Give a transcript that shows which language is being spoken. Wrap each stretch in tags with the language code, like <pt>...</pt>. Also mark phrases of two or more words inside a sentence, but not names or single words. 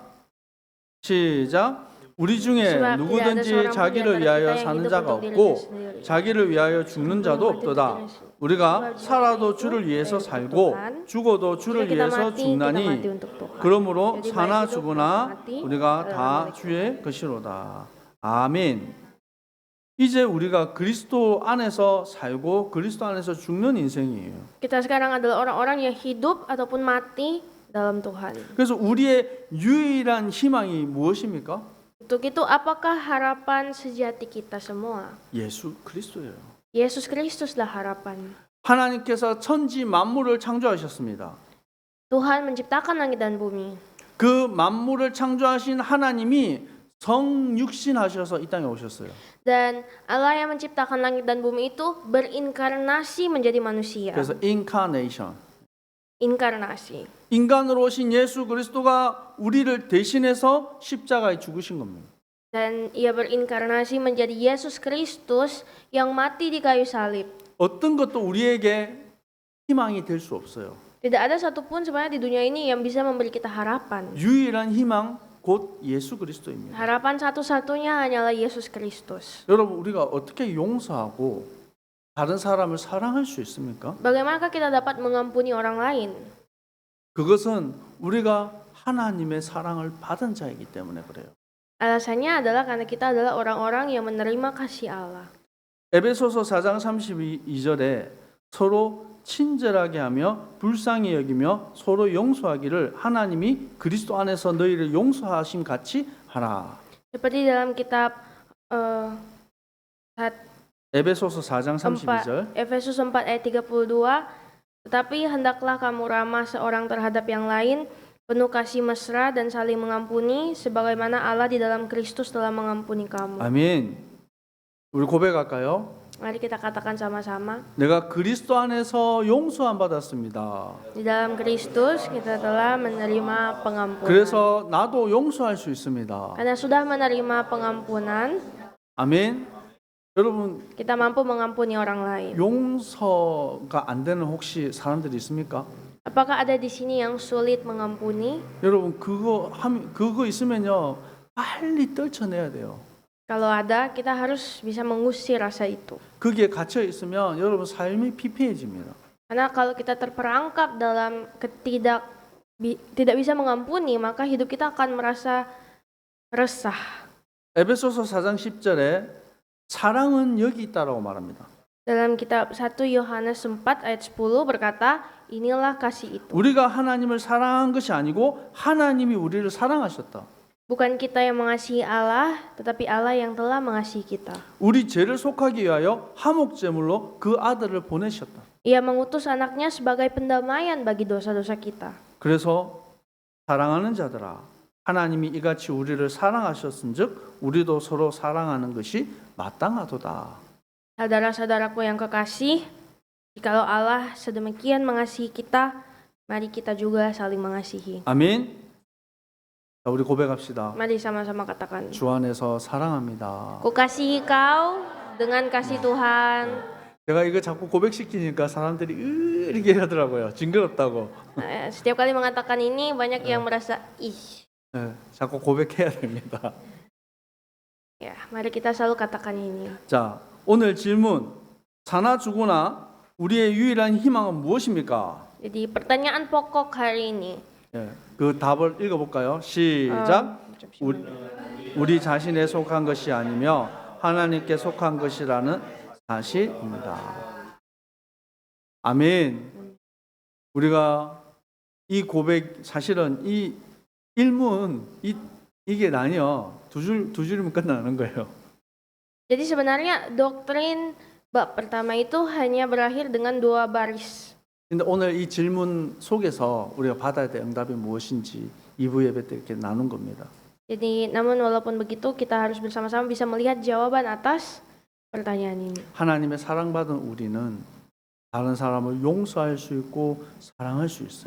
<ko>시작. 우리 중에 누구든지 자기를 위하여 사는 자가 없고 자기를 위하여 죽는 자도 없도다. 우리가 살아도 주를 위해서 살고 죽어도 주를 위해서 죽나니 그러므로 사나 죽으나 우리가 다 주의 것이로다. 아멘. 이제 우리가 그리스도 안에서 살고 그리스도 안에서 죽는 인생이에요.</ko> <id>Kita sekarang adalah orang-orang yang hidup ataupun mati dalam Tuhan.</id> <ko>그래서 우리의 유일한 희망이 무엇입니까?</ko> <id>Untuk itu apakah harapan sejati kita semua?</id> <ko>예수 그리스도예요.</ko> <id>Yesus Kristuslah harapan.</id> <ko>하나님께서 천지 만물을 창조하셨습니다.</ko> <id>Tuhan menciptakan langit dan bumi.</id> <ko>그 만물을 창조하신 하나님이 성육신하셔서 이 땅에 오셨어요.</ko> <id>Dan Allah yang menciptakan langit dan bumi itu berinkarnasi menjadi manusia.</id> <ko>그래서 incarnation.</ko> <id>Inkarnasi.</id> <ko>인간으로 오신 예수 그리스도가 우리를 대신해서 십자가에 죽으신 겁니다.</ko> <id>Dan ia berinkarnasi menjadi Yesus Kristus yang mati di kayu salib.</id> <ko>어떤 것도 우리에게 희망이 될 수 없어요.</ko> <id>Tidak ada satupun sebenarnya di dunia ini yang bisa memberi kita harapan.</id> <ko>유일한 희망 곧 예수 그리스도입니다.</ko> <id>Harapan satu-satunya hanyalah Yesus Kristus.</id> <ko>여러분 우리가 어떻게 용서하고 다른 사람을 사랑할 수 있습니까?</ko> <id>Bagaimanakah kita dapat mengampuni orang lain?</id> <ko>그것은 우리가 하나님의 사랑을 받은 자이기 때문에 그래요.</ko> <id>Alasannya adalah karena kita adalah orang-orang yang menerima kasih Allah.</id> <ko>에베소서 4장 32절에 서로 친절하게 하며 불쌍히 여기며 서로 용서하기를 하나님이 그리스도 안에서 너희를 용서하심 같이 하라.</ko> <id>Seperti dalam kitab</id> <ko>에베소서 4장 32절.</ko> <id>Efesus 4 ayat 32, tetapi hendaklah kamu ramah seorang terhadap yang lain, penuh kasih mesra dan saling mengampuni sebagaimana Allah di dalam Kristus telah mengampuni kamu.</id> <ko>아멘. 우리 고백할까요?</ko> <id>Mari kita katakan sama-sama.</id> <ko>내가 그리스도 안에서 용서함 받았습니다.</ko> <id>Di dalam Kristus kita telah menerima pengampunan.</id> <ko>그래서 나도 용서할 수 있습니다.</ko> <id>Karena sudah menerima pengampunan,</id> <ko>아멘. 여러분</ko> <id>kita mampu mengampuni orang lain.</id> <ko>용서가 안 되는 혹시 사람들이 있습니까?</ko> <id>Apakah ada di sini yang sulit mengampuni?</id> <ko>여러분 그거 있으면요 빨리 떨쳐내야 돼요.</ko> <id>Kalau ada, kita harus bisa mengusir rasa itu.</id> <ko>거기에 갇혀 있으면 여러분 삶이 피폐해집니다.</ko> <id>Karena kalau kita terperangkap dalam tidak bisa mengampuni, maka hidup kita akan merasa resah.</id> <ko>에베소서 4장 10절에 사랑은 여기 있다라고 말합니다.</ko> <id>Dalam kitab 1 Yohanes 4 ayat 10 berkata, inilah kasih itu.</id> <ko>우리가 하나님을 사랑한 것이 아니고 하나님이 우리를 사랑하셨다.</ko> <id>Bukan kita yang mengasihi Allah, tetapi Allah yang telah mengasihi kita.</id> <ko>우리 죄를 속하기 위하여 화목제물로 그 아들을 보내셨다.</ko> <id>Ia mengutus anaknya sebagai pendamaian bagi dosa-dosa kita.</id> <ko>그래서 사랑하는 자들아, 하나님이 이같이 우리를 사랑하셨은즉 우리도 서로 사랑하는 것이 마땅하도다.</ko> <id>Saudara-saudaraku yang kekasih, jikalau Allah sedemikian mengasihi kita, mari kita juga saling mengasihi.</id> <ko>아멘. 자, 우리 고백합시다.</ko> <id>Mari sama-sama katakan,</id> <ko>주 안에서 사랑합니다.</ko> <id>ku kasihi kau dengan kasih Tuhan.</id> <ko>제가 이거 자꾸 고백시키니까 사람들이 이렇게 하더라고요. 징그럽다고.</ko> <id>Setiap kali mengatakan ini, banyak yang merasa, ih.</id> <ko>네, 자꾸 고백해야 됩니다.</ko> <id>Ya, mari kita selalu katakan ini.</id> <ko>자, 오늘 질문. 사나 죽으나 우리의 유일한 희망은 무엇입니까?</ko> <id>Jadi pertanyaan pokok hari ini.</id> <ko>예, 그 답을 읽어볼까요? 시작. 우리 자신에 속한 것이 아니며 하나님께 속한 것이라는 사실입니다. 아멘. 우리가 이 고백 사실은 이 일문 이게 아니요 두 줄이면 끝나는 거예요.</ko> <id>Jadi sebenarnya doktrin bab pertama itu hanya berakhir dengan 2 baris.</id> <ko>근데 오늘 이 질문 속에서 우리가 받아야 될 응답이 무엇인지 2부 예배 때 이렇게 나눈 겁니다.</ko> <id>Jadi namun walaupun begitu kita harus bersama-sama bisa melihat jawaban atas pertanyaan ini.</id> <ko>하나님의 사랑받은 우리는 다른 사람을 용서할 수 있고 사랑할 수 있어요.</ko>